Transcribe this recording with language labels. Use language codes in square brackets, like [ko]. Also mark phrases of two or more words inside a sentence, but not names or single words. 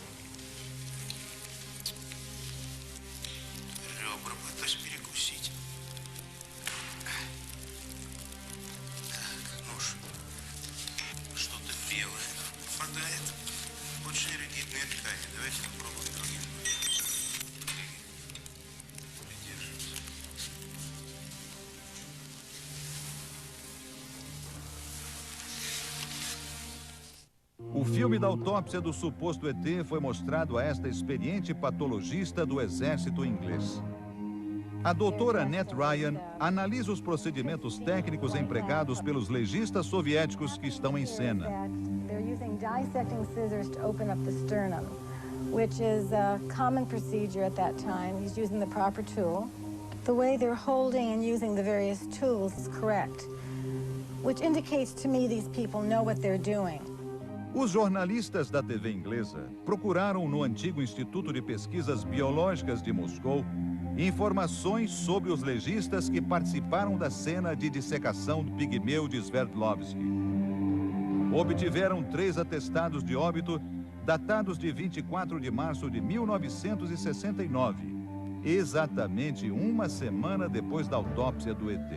[ru] Ребра пытаюсь перекусить. Так, нож. Что-то белое попадает. Очень ригидные ткани. Давайте попробуем другим. Придерживайте. [pt] O filme da autópsia do suposto ET foi mostrado a esta experiente patologista do exército inglês. A doutora Annette Ryan analisa os procedimentos técnicos empregados pelos legistas soviéticos que estão em cena. [en] They're using dissecting scissors to open up the sternum, which is a common procedure at that time. He's using the proper tool. The way they're holding and using the various tools is correct, which indicates to me these people know what they're doing. [pt] Os jornalistas da TV inglesa procuraram no antigo Instituto de Pesquisas Biológicas de Moscou informações sobre os legistas que participaram da cena de dissecação do pigmeu de Sverdlovsky. Obtiveram 3 atestados de óbito datados de 24 de março de 1969, exatamente uma semana depois da autópsia do ET.